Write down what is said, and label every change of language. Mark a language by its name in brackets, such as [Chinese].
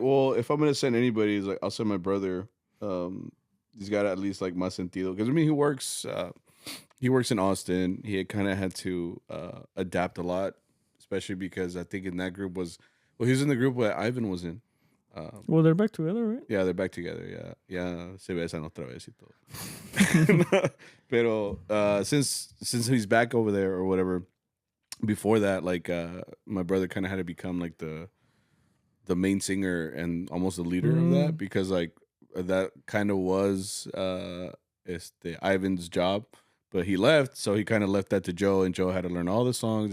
[English] Well, if I'm gonna send anybody, it's like I'll send my brother. He's got at least like [Spanish] más sentido [English] because I mean he works. He works in Austin. He kind of had to adapt a lot, especially because I think in that group was. Well, he was in the group that Ivan was in. Well, they're back together, right? Yeah, they're back together. Yeah, [Spanish] se besan otra vez y todo. Pero [English] since he's back over there or whatever, before that, like my brother kind of had to become like the main singer and almost the leader of that because like that kind of was Ivan's job, but he left, so he kind of left that to Joe, and Joe had to learn all the songs.